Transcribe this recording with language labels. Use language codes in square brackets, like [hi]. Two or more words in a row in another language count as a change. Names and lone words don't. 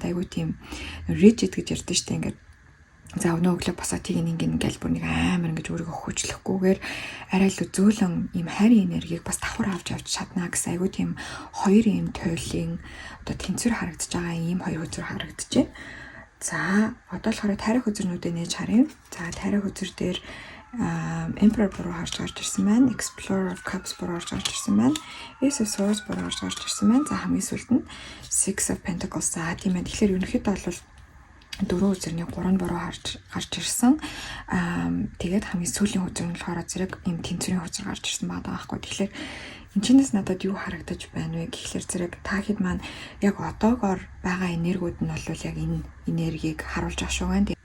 [mn] Айгуу тийм rigid гэж ярьдэн штэ ингээд за өнөө өглөө босоод ингээл бүр нэг амар ингэж өөрийгөө хүчлэхгүйгээр арай л зөөлөн ийм хайрын энергийг бас давхар авч явж чадна гэсэн айгуу тийм хоёр ийм туйлын тэнцвэр харагдаж байгаа ийм хоёр хөзөр харагдаж байна. За одоо болохоор тарих хөзөрнүүдээ нээж харъя. За тарих хөзөр дээр Emperor буруу гарч ирсэн байна. Explorer of Cups буруу гарч ирсэн байна. Ace of Swords буруу гарч ирсэн байна. За хамгийн сүүлд нь Six of Pentacles. За тийм ээ. Тэгэхээр ерөнхийдөө бол 4 үзэрний 3 буруу гарч ирсэн. Тэгээд хамгийн сүүлийн үзэр нь болохоор зэрэг ийм тэнцвэрийн үзэр гарч ирсэн байгаа байхгүй. Тэгэхээр энэ чинээс надад юу харагдаж байна вэ гэхлээр зэрэг та хэд маань яг одоогоор байгаа энергиуд нь бол яг энэ энергийг харуулж байгаа шүү гэн.